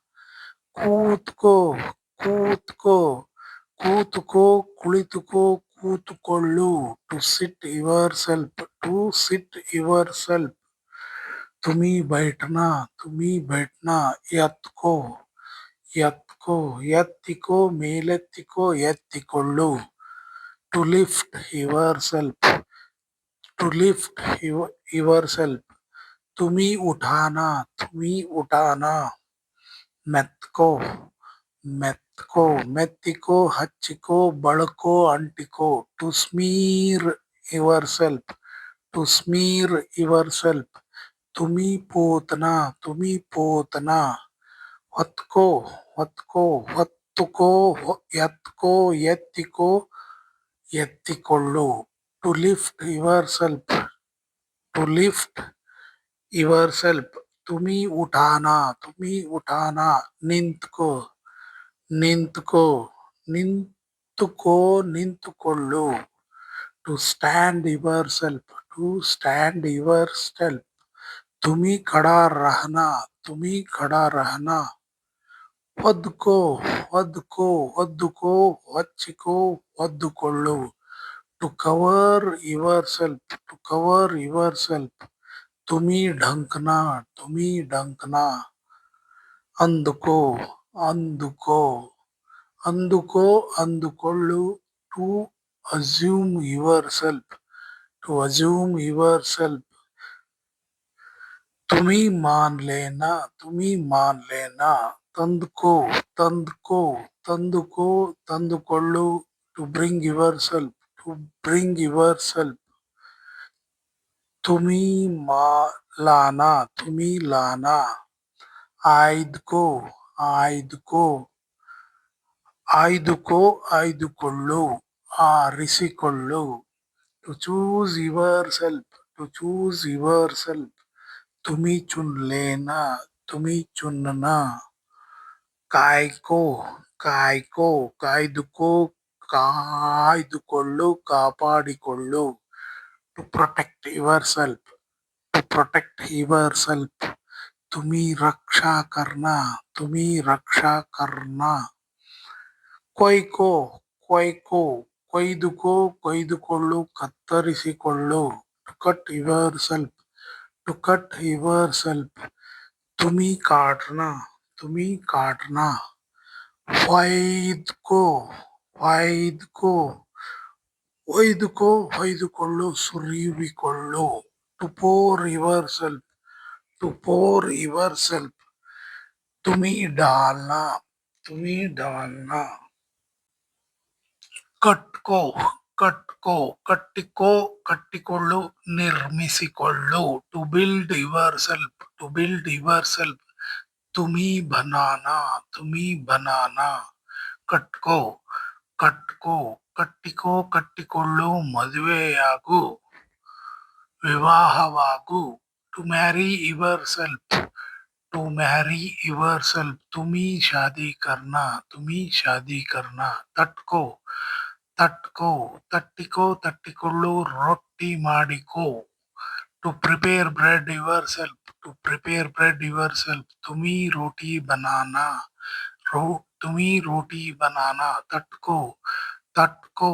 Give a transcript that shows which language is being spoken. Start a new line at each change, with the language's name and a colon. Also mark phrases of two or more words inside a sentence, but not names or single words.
Kannada: ಕೂತ್ಕೋ ಕೂತ್ಕೋ ಕೂತುಕೋ ಕುಳಿತುಕೋ ಕೂತುಕೊಳ್ಳು.
English: to sit your self, to sit your self,
Hindi: तुम्ही बैठना, तुम्ही बैठना.
Kannada: ಎತ್ಕೋ ಎತ್ಕೋ ಎತ್ತಿಕೋ ಮೇಲೆತ್ತಿಕೋ ಎತ್ತಿಕೊಳ್ಳು.
English: to lift your self, to lift your self,
Hindi: तुम्ही उठाना, तुम्ही उठाना.
Kannada: ಮೆತ್ಕೋ ಮೆತ್ಕೋ ಮೆತ್ತಿಕೋ ಹಚ್ಚಿಕೋ ಬಳಕೋ ಅಂಟಿಕೋ.
English: to smear your self, to smear your self,
Hindi: तुम्ही पोतना, तुम्ही पोतना.
Kannada: ಹೊತ್ಕೋ ಹೊತ್ಕೋ ಹೊತ್ತುಕೋ ಎತ್ಕೋ ಎತ್ತಿಕೋ ಎತ್ತಿಕೊಳ್ಳು.
English: to lift your self, to lift your self,
Hindi: तुम्ही उठाना, तुम्ही उठाना.
Kannada: ನಿಂತ್ಕೋ ನಿಂತ್ಕೋ ನಿಂತುಕೋ ನಿಂತುಕೊಳ್ಳು.
English: to stand your self, to stand your self,
Hindi: तुम्ही खड़ा रहना, तुम्ही खड़ा रहना.
Kannada: ಹೊದ್ಕೋ ಹೊದ್ಕೋ ಹೊದ್ದುಕೋ ಹೊಚ್ಚಿಕೋ ಹೊದ್ದುಕೊಳ್ಳು.
English: to cover your self, to cover your self,
Hindi: तुम्ही ढंकना, तुम्ही ढंकना.
Kannada: ಅಂದುಕೋ ಅಂದುಕೋ ಅಂದುಕೋ ಅಂದುಕೊಳ್ಳು
English: to assume your self to assume your self
Hindi: तुम्ही मान लेना
Kannada: ತಂದುಕೋ ತಂದುಕೋ ತಂದುಕೋ ತಂದುಕೊಳ್ಳು
English: to bring your self to bring your self
Hindi: तुम्ही मा लाना तुम्ही लाना
Kannada: ಆಯ್ದುಕೋ ಆಯ್ದುಕೋ ಆಯ್ದುಕೋ ಆಯ್ದುಕೊಳ್ಳು ಆರಿಸಿಕೊಳ್ಳು
English: to choose your self to choose your self तुम्ही
Hindi: चुन लेना तुम्ही चुनना
Kannada: ಕಾಯ್ಕೋ ಕಾಯ್ಕೋ ಕಾಯ್ದುಕೋ ಕಾಯ್ದುಕೊಳ್ಳು ಕಾಪಾಡಿಕೊಳ್ಳು
English: to protect your self to protect your self
Hindi: तुम्ही रक्षा करना तुम्ही रक्षा करना ಕೊಯ್ಕೋ
Kannada: ಕೊಯ್ಕೋ ಕೊಯ್ದುಕೋ ಕೊಯ್ದುಕೊಳ್ಳು ಕತ್ತರಿಸಿಕೊಳ್ಳು
English: to cut your self to cut your self
Hindi: तुम्ही काटना तुम्ही काटना
Kannada: ಹೊಯ್ದುಕೋ ಹೊಯ್ದುಕೋ ಒಯ್ದುಕೋ ಹೊಯ್ದುಕೊಳ್ಳು ಸುರಿವಿಕೊಳ್ಳು
English: to pour your self to pour your self
Hindi: तुम्ही डालना तुम्ही डालना
Kannada: ಕಟ್ಕೋ ಕಟ್ಕೋ ಕಟ್ಟಿಕೋ ಕಟ್ಟಿಕೊಳ್ಳು ನಿರ್ಮಿಸಿಕೊಳ್ಳು
English: to build your self to build your self
Hindi: तुमी बनाना तुमी बनाना
Kannada: ಕಟ್ಕೋ ಕಟ್ಕೋ ಕಟ್ಟಿಕೋ ಕಟ್ಟಿಕೊಳ್ಳು ಮದುವೆಯಾಗು ವಿವಾಹವಾಗು
English: to marry your self to marry your self
Hindi: तुमी शादी करना तुमी शादी करना
Kannada: ತಟ್ಕೋ ತಟ್ಕೋ ತಟ್ಟಿಕೋ ತಟ್ಟಿಕೊಳ್ಳು ರೊಟ್ಟಿ ಮಾಡಿಕೋ
English: to prepare bread your self to prepare bread your self
Hindi: तुमी रोटी बनाना रो तुमी रोटी बनाना
Kannada: ತಟ್ಕೋ ತಟ್ಕೋ